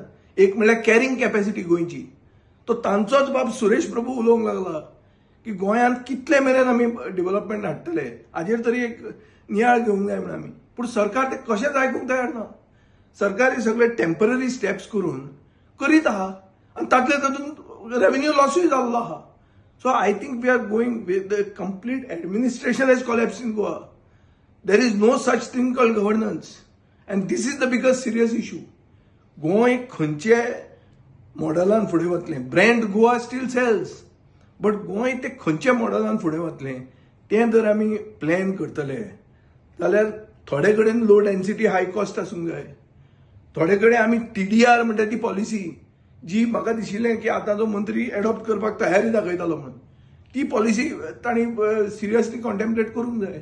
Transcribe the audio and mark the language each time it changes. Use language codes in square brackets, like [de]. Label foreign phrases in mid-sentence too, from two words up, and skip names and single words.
[kok] एक म्हणल्यार [en] carrying capacity [kok] गोंयची. तो तांचोच बाब सुरेश प्रभू उलोवंक लागला की गोंयांत कितले मेरेन आमी डेव्हलपमेंट हाडटले हाजेर तरी एक नियाळ घेवंक जाय म्हणून आमी. पूण सरकार ते कशेंच आयकूंक तयार ना. सरकार हे सगळे [en] temporary steps [kok] करून करीत आहा आनी तातले तातूंत रेव्हेन्यू लॉसूय जाल्लो आहा. [en] so I think we are going with the complete administration as collapse in Goa. there is no such thing called governance and this is the biggest serious issue. [kok] गोंय खंयचे मॉडेलान फुडें वतलें. [en] Brand Goa still sells, but [kok] गोंय ते खंयच्या मॉडेलान फुडें वतलें तें जर आमी प्लॅन करतले जाल्यार थोडे कडेन [en] low density high cost [kok] आसूंक जाय. थोडे कडेन आमी TDR म्हणटा ती पॉलिसी जी म्हाका दिशिल्लें की आतांचो मंत्री एडॉप्ट करपाक तयारी दाखयतालो म्हणून, ती पॉलिसी तांणी [en] seriously contemplate [kok] करूंक जाय.